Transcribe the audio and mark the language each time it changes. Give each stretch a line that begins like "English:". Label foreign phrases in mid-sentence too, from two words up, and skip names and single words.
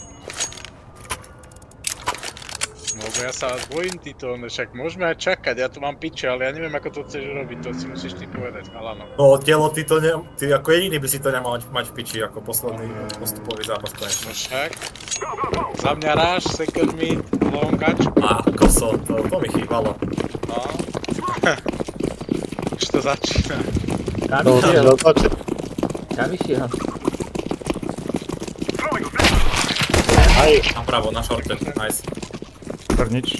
Slovak: No bo ja sa bojím týto, no však môžeme aj čakať, ja tu mám piče, ale ja neviem ako to chceš robiť, to si musíš ty povedať, chalano. No telo, ty ako jediný by si to nemal mať v piči, ako posledný postupový zápas konečne. No však. Za mňa ráž,
English: second mid, long catch.
Slovak: A koso, to mi chýbalo. No. Už to začína. Kam To išiel? začne. Kam išiel? Aj, Napravo, na šorte, nice. Nič.